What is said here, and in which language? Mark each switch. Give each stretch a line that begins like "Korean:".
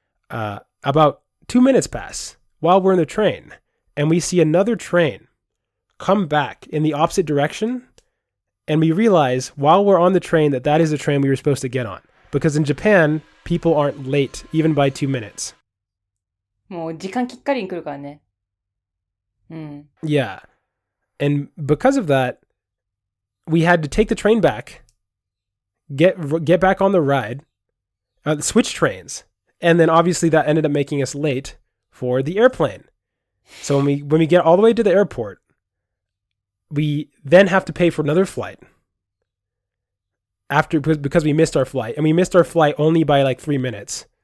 English: About 2 minutes pass while we're in the train, and we see another train come back in the opposite direction, and we realize while we're on the train that is the train we were supposed to get on. Because in Japan, people aren't late even by 2 minutes.
Japanese: もう時間きっかりに来るからね。
English: Yeah. And because of that, we had to take the train back, get back on the ride, switch trains. And then obviously that ended up making us late for the airplane. So when we get all the way to the airport, we then have to pay for another flight because we missed our flight. And we missed our flight only by like 3 minutes.